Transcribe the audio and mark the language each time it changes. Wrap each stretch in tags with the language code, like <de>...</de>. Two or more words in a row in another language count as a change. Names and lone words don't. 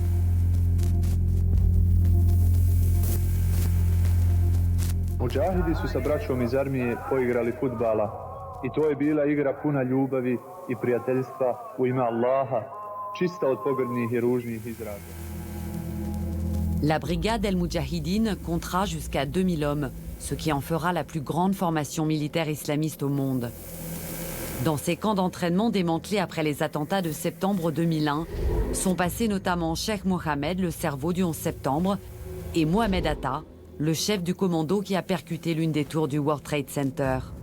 <bs>Mujahidi su sa braćom iz armije poigrali fudbala i to je bila igra puna ljubavi i prijateljstva u ime Allaha, čista od pogrdnih i ružnih izraza.</bs> <fr>La brigade El Mujahideen comptera jusqu'à 2000 hommes, ce qui en fera la plus grande formation militaire islamiste au monde. Dans ces camps d'entraînement démantelés après les attentats de septembre 2001, sont passés notamment Cheikh Mohammed, le cerveau du 11 septembre, et Mohamed Atta, le chef du commando qui a percuté l'une des tours du World Trade Center.</fr>